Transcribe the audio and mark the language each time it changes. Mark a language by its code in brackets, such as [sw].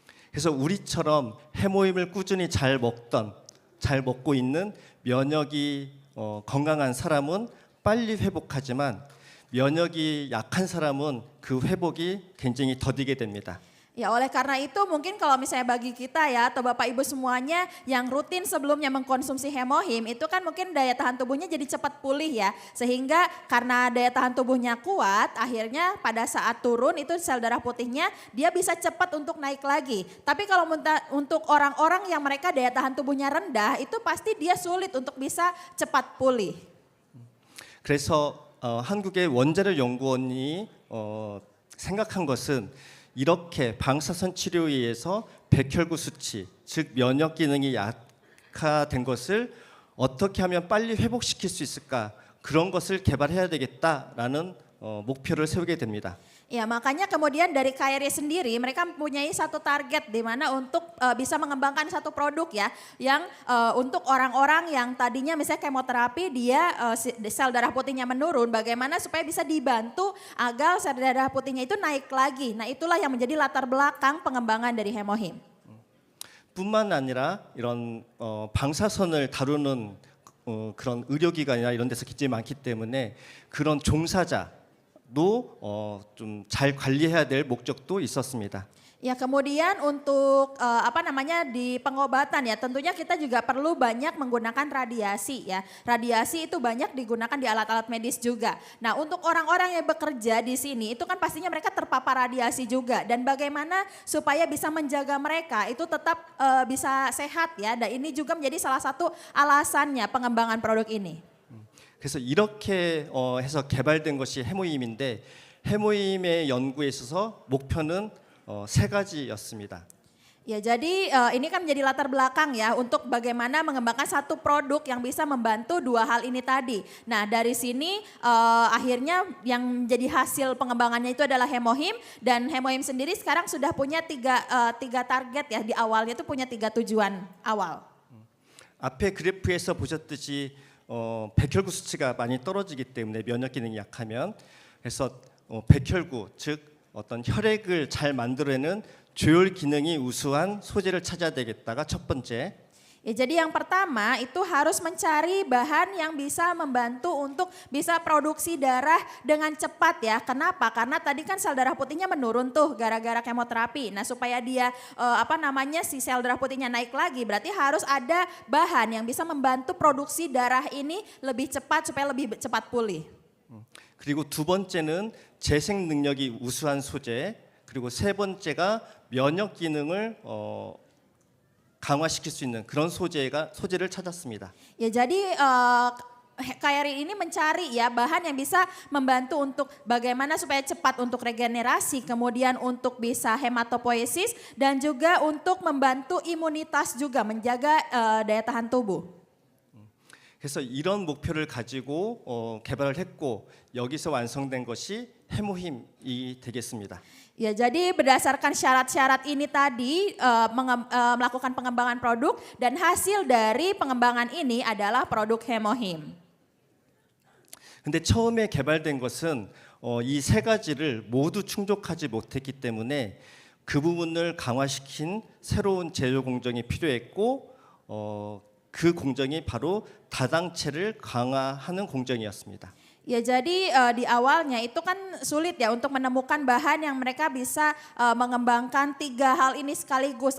[ko] 그래서 우리처럼 해모임을 꾸준히 잘 먹고 있는 면역이 건강한 사람은 빨리 회복하지만 면역이 약한 사람은 그 회복이 굉장히 더디게 됩니다. [id] Ya, oleh karena itu mungkin kalau misalnya bagi kita ya atau Bapak Ibu semuanya yang rutin sebelumnya mengkonsumsi hemohim itu kan mungkin daya tahan tubuhnya jadi cepat pulih ya. Sehingga karena daya tahan tubuhnya kuat akhirnya pada saat turun itu sel darah putihnya dia bisa cepat untuk naik lagi. Tapi kalau untuk orang-orang yang mereka daya tahan tubuhnya rendah itu pasti dia sulit untuk bisa cepat pulih. [ko] 그래서 한국의 원자력 연구원이 생각한 것은 이렇게 방사선 치료에 의해서 백혈구 수치, 즉 면역 기능이 약화된 것을 어떻게 하면 빨리 회복시킬 수 있을까? 그런 것을 개발해야 되겠다라는 목표를 세우게 됩니다. [id] Ya, makanya kemudian dari KRI sendiri mereka mempunyai satu target di mana untuk bisa mengembangkan satu produk ya yang untuk orang-orang yang tadinya misalnya kemoterapi dia sel darah putihnya menurun, bagaimana supaya bisa dibantu agar sel darah putihnya itu naik lagi. Nah, itulah yang menjadi latar belakang pengembangan dari hemohim. [ko] 뿐만 아니라 이런 방사선을 다루는 그런 의료기관이나 이런 데서 굉장히 많기 때문에 그런 종사자 도 좀 잘 관리해야 될 목적도 있었습니다. [id] Ya, kemudian untuk di pengobatan ya tentunya kita juga perlu banyak menggunakan radiasi ya. Radiasi itu banyak digunakan di alat-alat medis juga. Nah, untuk orang-orang yang bekerja di sini itu kan pastinya mereka terpapar radiasi juga dan bagaimana supaya bisa menjaga mereka itu tetap bisa sehat ya. Dan ini juga menjadi salah satu alasannya pengembangan produk ini. [ko] 그래서 이렇게 해서 개발된 것이 해모임인데 해모임의 연구에 있어서 목표는 세 가지였습니다. [id] Ya, jadi ini kan menjadi latar belakang ya untuk bagaimana mengembangkan satu produk yang bisa membantu dua hal ini tadi. Nah, dari sini akhirnya yang menjadi hasil pengembangannya itu adalah hemohim dan hemohim sendiri sekarang sudah punya tiga target ya, di awalnya itu punya 3 tujuan awal. [ko] 앞에 그래프에서 보셨듯이 백혈구 수치가 많이 떨어지기 때문에 면역 기능이 약하면 그래서 백혈구 즉 어떤 혈액을 잘 만들어내는 조혈 기능이 우수한 소재를 찾아야 되겠다가 첫 번째. [id] Ya, jadi yang pertama itu harus mencari bahan yang bisa membantu untuk bisa produksi darah dengan cepat ya. Kenapa? Karena tadi kan sel darah putihnya menurun tuh gara-gara kemoterapi. Nah, supaya dia si sel darah putihnya naik lagi berarti harus ada bahan yang bisa membantu produksi darah ini lebih cepat supaya lebih cepat pulih. [ko] 그리고 두 번째는 재생 능력이 우수한 소재, 그리고 세 번째가 면역 기능을 강화시킬 수 있는 그런 소재를 찾았습니다. [id] Ya, jadi KRI ini mencari ya bahan yang bisa membantu untuk bagaimana supaya cepat untuk regenerasi, kemudian untuk bisa hematopoiesis dan juga untuk membantu imunitas juga menjaga daya tahan tubuh. [ko] 그래서 이런 목표를 가지고 개발을 했고 여기서 완성된 것이 해모힘이 되겠습니다. [id] Ya, jadi berdasarkan syarat-syarat ini tadi melakukan pengembangan produk dan hasil dari pengembangan ini adalah produk hemohim. [ko] 근데 처음에 개발된 것은 이 세 가지를 모두 충족하지 못했기 때문에 그 부분을 강화시킨 새로운 제조 공정이 필요했고 그 공정이 바로 다당체를 강화하는 공정이었습니다. [id] Ya jadi di awalnya itu kan sulit ya untuk menemukan bahan yang mereka bisa mengembangkan 3 hal ini sekaligus.